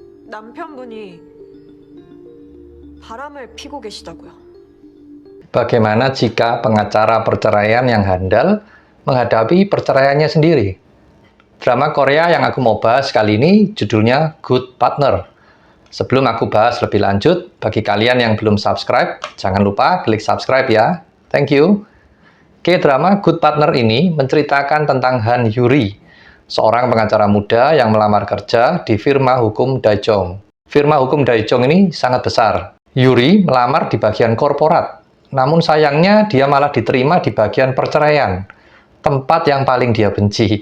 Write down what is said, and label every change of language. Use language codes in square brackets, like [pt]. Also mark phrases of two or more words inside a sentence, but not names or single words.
[ko] 남편분이 바람을 피고 계시다고요. [id] Bagaimana jika pengacara perceraian yang handal menghadapi perceraiannya sendiri? Drama Korea yang aku mau bahas kali ini judulnya Good Partner. Sebelum aku bahas lebih lanjut, bagi kalian yang belum subscribe, jangan lupa klik subscribe ya. [en] Thank you. [id] K-drama Good Partner ini menceritakan tentang Han Yuri, seorang pengacara muda yang melamar kerja di firma hukum Daejong. Firma hukum Daejong ini sangat besar. Yuri melamar di bagian korporat. Namun sayangnya dia malah diterima di bagian perceraian, tempat yang paling dia benci.